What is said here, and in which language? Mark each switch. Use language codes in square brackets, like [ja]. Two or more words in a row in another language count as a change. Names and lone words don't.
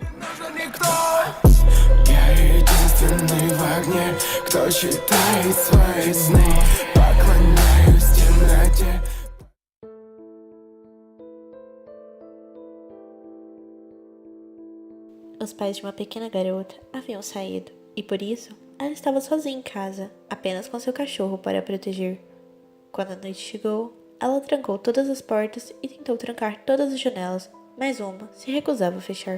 [ru] Я единственный в огне, кто читает свои сны. Поклоняюсь темноте. [pt] Os pais de uma pequena garota haviam saído, e por isso, ela estava sozinha em casa, apenas com seu cachorro para a proteger. Quando a noite chegou, ela trancou todas as portas e tentou trancar todas as janelas, mas uma se recusava a fechar.